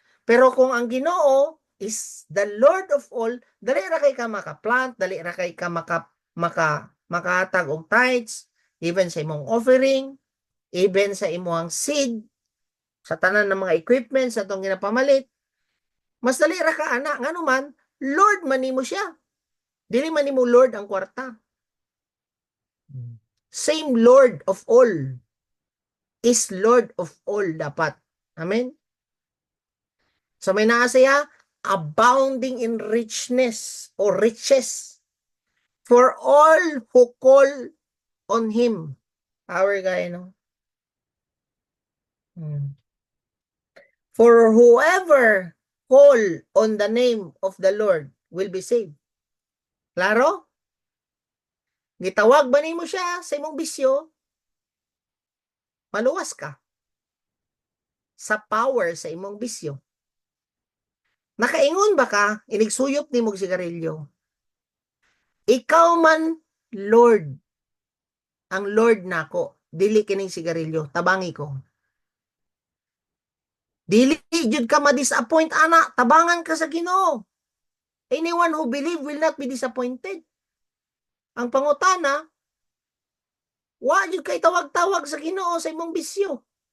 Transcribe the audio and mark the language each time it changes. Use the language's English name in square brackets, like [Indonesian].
[Cebuano] Pero kung ang Ginoo [English] is the Lord of all, [Cebuano] dali ra kay ka maka-plant, dali ra kay ka makahatag og tithes, even sa imong offering, even sa imong seed, sa tanan ng mga equipment sa atong ginapamalit. Mas dali ra ka ana nganuman, Lord man nimo siya. Dili man nimo Lord ang kwarta. [English] Same Lord of all is Lord of all dapat. Amen? [Cebuano] So may naasaya, [English] abounding in richness or riches for all who call on Him. Power guy, no? For whoever call on the name of the Lord will be saved. [Cebuano] Klaro? Gitawag ba nimo siya sa imong bisyo? Maluwas ka sa power sa imong bisyo. Nakaingon ba ka, inigsuyop ni mong sigarilyo? Ikaw man, Lord, ang Lord nako, dili kining sigarilyo, tabangi ko. Dili jud ka ma-disappoint ana, tabangan ka sa Ginoo. [English] Anyone who believe will not be disappointed. [Cebuano] Ang pangutana, Wa jud kay tawag-tawag sa Ginoo sa imong bisyo.